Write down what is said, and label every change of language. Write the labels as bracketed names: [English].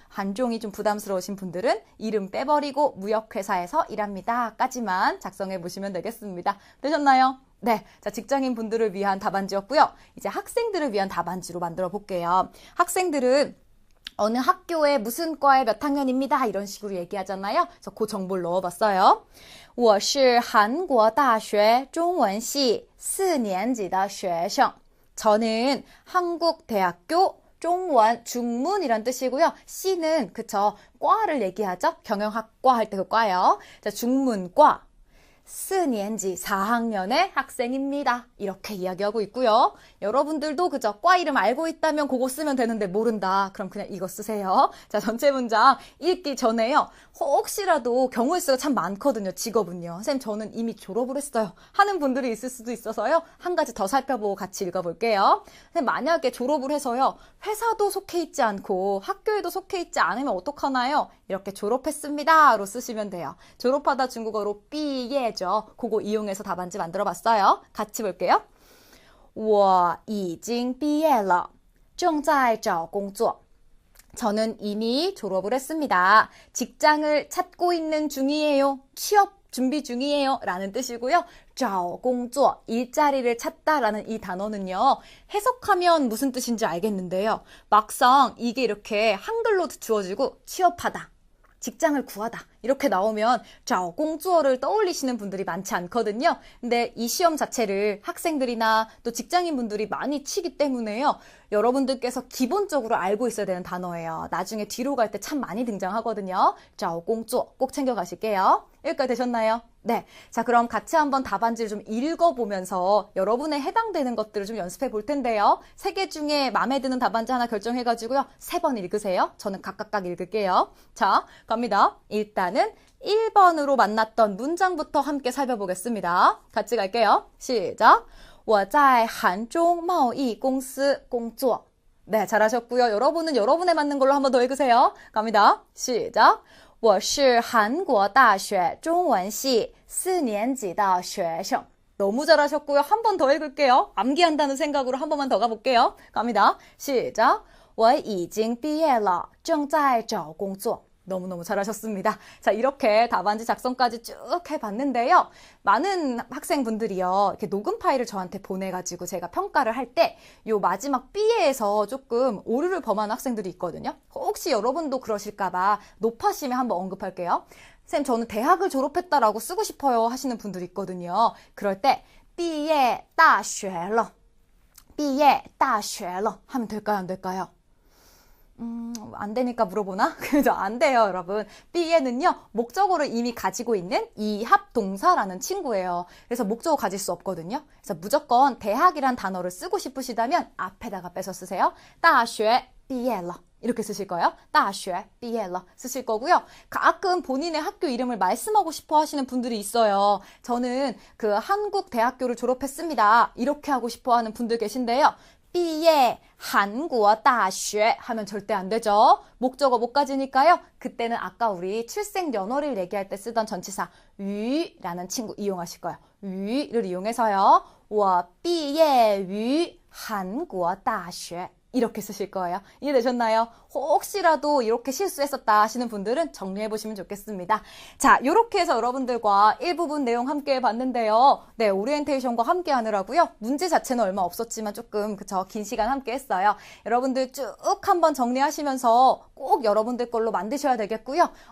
[Korean] 한종이 좀 부담스러우신 분들은 이름 빼버리고 무역회사에서 일합니다. 까지만 작성해 보시면 되겠습니다. 되셨나요? 네, 자, 직장인 분들을 위한 답안지였고요. 이제 학생들을 위한 답안지로 만들어 볼게요. 학생들은 어느 학교에 무슨 과에 몇 학년입니다. 이런 식으로 얘기하잖아요. 그래서 그 정보를 넣어봤어요. [Chinese] 我是韩国大学中文系4年级的学生. [Korean] 저는 한국대학교 중원, 중문이란 뜻이고요. C는 그쵸, 과를 얘기하죠. 경영학과 할 때 그 과요. 자, 중문과 4年级 4학년의 학생입니다. 이렇게 이야기하고 있고요. 여러분들도 그저 과 이름 알고 있다면 그거 쓰면 되는데 모른다. 그럼 그냥 이거 쓰세요. 자, 전체 문장 읽기 전에요. 혹시라도 경우의 수가 참 많거든요. 직업은요. 선생님 저는 이미 졸업을 했어요. 하는 분들이 있을 수도 있어서요. 한 가지 더 살펴보고 같이 읽어볼게요. 선생님 만약에 졸업을 해서요. 회사도 속해 있지 않고 학교에도 속해 있지 않으면 어떡하나요? 이렇게 졸업했습니다로 쓰시면 돼요. 졸업하다 중국어로 毕业죠. 그거 이용해서 답안지 만들어 봤어요. 같이 볼게요. [Chinese] 我已经毕业了正在找工作 [Korean] 저는 이미 졸업을 했습니다. 직장을 찾고 있는 중이에요. 취업 준비 중이에요. 라는 뜻이고요. 找工作 일자리를 찾다라는 이 단어는요. 해석하면 무슨 뜻인지 알겠는데요. 막상 이게 이렇게 한글로 주어지고 취업하다. 직장을 구하다 이렇게 나오면 找工作를 떠올리시는 분들이 많지 않거든요. 근데 이 시험 자체를 학생들이나 또 직장인분들이 많이 치기 때문에요. 여러분들께서 기본적으로 알고 있어야 되는 단어예요. 나중에 뒤로 갈 때 참 많이 등장하거든요. 找工作 꼭 챙겨가실게요. 여기까지 되셨나요? 네. 자, 그럼 같이 한번 답안지를 좀 읽어보면서 여러분에 해당되는 것들을 좀 연습해 볼 텐데요. 3개 중에 마음에 드는 답안지 하나 결정해가지고요. 3번 읽으세요. 저는 각각 읽을게요. 자, 갑니다. 일단은 1번으로 만났던 문장부터 함께 살펴보겠습니다. 같이 갈게요. 시작. [Chinese] 我在韩中贸易公司工作 [Korean] 네, 잘하셨고요. 여러분은 여러분에 맞는 걸로 한 번 더 읽으세요. 갑니다. 시작. [Chinese] 我是韩国大学中文系4年级的学生 [Korean] 너무 잘하셨고요. 한 번 더 읽을게요. 암기한다는 생각으로 한 번만 더 가볼게요. 갑니다. 시작. [Chinese] 我已经毕业了正在找工作 [Korean] 너무너무 잘하셨습니다. 자, 이렇게 답안지 작성까지 쭉 해봤는데요. 많은 학생분들이요. 이렇게 녹음 파일을 저한테 보내가지고 제가 평가를 할 때 요 마지막 B에서 조금 오류를 범하는 학생들이 있거든요. 혹시 여러분도 그러실까봐 높아심에 한번 언급할게요. 선생님, 저는 대학을 졸업했다라고 쓰고 싶어요 하시는 분들이 있거든요. 그럴 때 [Chinese] 毕业大学了 毕业大学了 [Korean] 하면 될까요? 안 될까요? 안 되니까 물어보나? 그죠? 안 돼요, 여러분. B에는요, 목적어를 이미 가지고 있는 이합동사라는 친구예요. 그래서 목적어 가질 수 없거든요. 그래서 무조건 대학이란 단어를 쓰고 싶으시다면 앞에다가 빼서 쓰세요. [Chinese] 大学毕业了 [Korean] 이렇게 쓰실 거예요. [Chinese] 大学毕业了 [Korean] 쓰실 거고요. 가끔 본인의 학교 이름을 말씀하고 싶어 하시는 분들이 있어요. 저는 그 한국 대학교를 졸업했습니다. 이렇게 하고 싶어 하는 분들 계신데요. 毕业 한국大学 하면 절대 안 되죠. 목적어 못 가지니까요. 그때는 아까 우리 출생 연월일 얘기할 때 쓰던 전치사 于라는 친구 이용하실 거예요. 于를 이용해서요. [Chinese] 我毕业于韩国大学 [Korean] 이렇게 쓰실 거예요. 이해되셨나요? 혹시라도 이렇게 실수했었다 하시는 분들은 정리해보시면 좋겠습니다. 자, 이렇게 해서 여러분들과 일부분 내용 함께 해봤는데요. 네, 오리엔테이션과 함께 하느라고요. 문제 자체는 얼마 없었지만 조금 그쵸 긴 시간 함께 했어요. 여러분들 쭉 한번 정리하시면서 꼭 여러분들 걸로 만드셔야 되겠고요.